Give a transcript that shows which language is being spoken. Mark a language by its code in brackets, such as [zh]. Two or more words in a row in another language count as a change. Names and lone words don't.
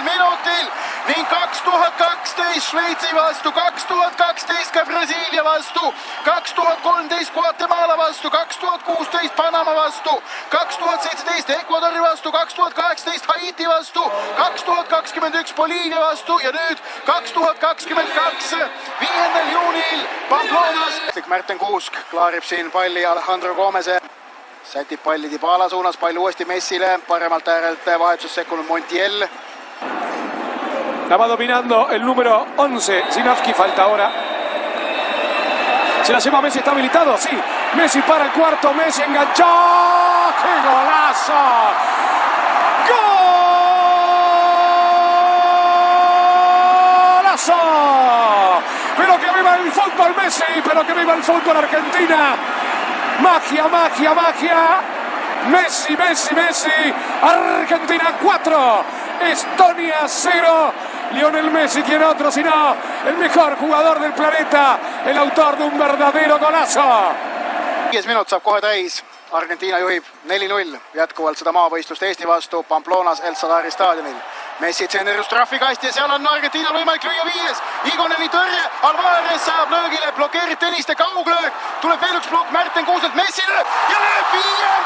[et] minutil ning 2012 Šveitsi vastu, 2012 ka Brasiilia vastu, 2013 Guatemala vastu, 2016 Panama vastu, 2017 Ecuadori vastu, 2018 Haiti vastu, 2021 Boliivia vastu ja nüüd 2022 5. juunil Pamplonas. Märten Kuusk klaarib siin palli Alejandro Gomese. Sätib palli Dybala suunas, pall uuesti Messile, paremalt äärelt vahetuses sekkunud Montiel. [es] La va dominando el número 11, Zinavski, falta ahora. Se la lleva Messi, está habilitado, sí. Messi para el cuarto, Messi enganchó. ¡Qué golazo! ¡Golazo! Pero que viva el fútbol Messi, pero que viva el fútbol Argentina. Magia, magia, magia. Messi, Messi, Messi. Argentina 4, Estonia 0. Lionel Messi, quien otro, sino el mejor jugador del planeta, el autor de un verdadero golazo. [et] 5 minut saab kohe täis. Argentiina juhib 4-0 jätkuvalt seda maavõistlust Eesti vastu Pamplonas El Sadari staadionil. Messi tsenderus trahvikasti ja seal on Argentiinal võimalik lüüa 5. Igoneni tõrje, Alvarez saab löögile, blokeerib Teniste kauglöök, tuleb veel üks blokk Märten Kuuselt Messile ja lööb 5.